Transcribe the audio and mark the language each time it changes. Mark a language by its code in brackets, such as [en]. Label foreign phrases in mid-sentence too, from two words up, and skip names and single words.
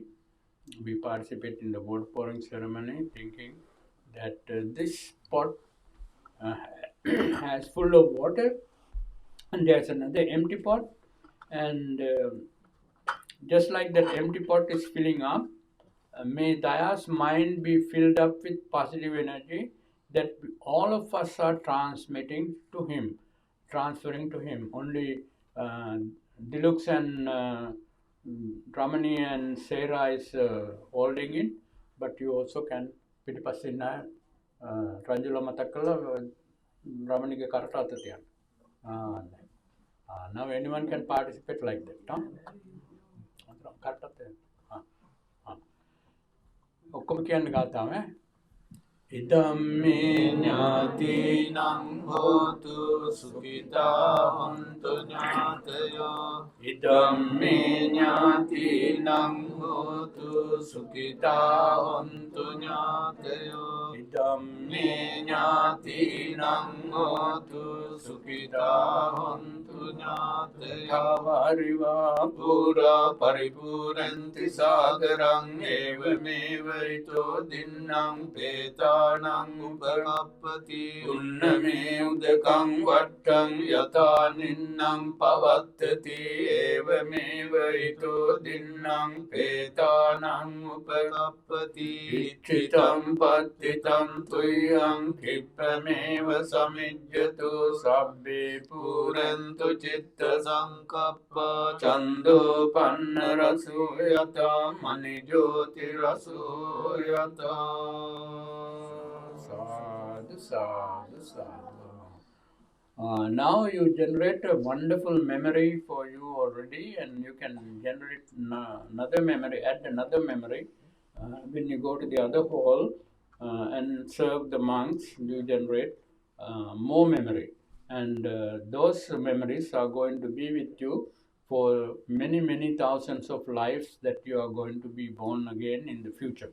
[en] We participate in the water pouring ceremony thinking that this pot has full of water, and there's another empty pot, and just like that empty pot is filling up, may Daya's mind be filled up with positive energy that all of us are transmitting to him, transferring to him. Only Dilux and Ramani and Sarah is holding it, but you also can [si] පිටිපස්සින්න රංජුල මතක් කළා රමණිගේ කරට අත තියන්න. [en] Now anyone can participate like that. [si] කරට අත ඔක්කොම කියන්න ගාතාම [pi] ඉදම් මේ ඥාතිනං හෝතු සුඛිතා හොන්තු ඥාතයෝ ඉදම් මේ ඥාතිනං හෝතු සුඛිතා හොන්තු ඥාතයෝ ඉදම් මේ ඥාතිනං හෝතු සුඛිතා හොන්තු ඥාතයෝ වරිවා පුරා පරිපූර්ණන්ති සාගරං ඒවමේව ිතෝ දින්නම් පේතානං උපකප්පති උන්නමේ උදකං වට්ටං යතා නින්නම් පවත්තති ඒවමේව ිතෝ දින්නම් පේතානං උපකප්පති ඉච්ඡිතං පත්තිතං තුයං කිප්පමේව සමිජ්ජතු සබ්බේ පුරන්තු චිත්ත සංකප්පා චන්දෝ පන්න රසෝ යතා මනි ජෝති රසෝ යතා sadhu sadhu sadhu. [en] Now you generate a wonderful memory for you already, and you can generate another memory, add another memory when you go to the other hall and serve the monks. You generate more memory, and those memories are going to be with you for many thousands of lives that you are going to be born again in the future.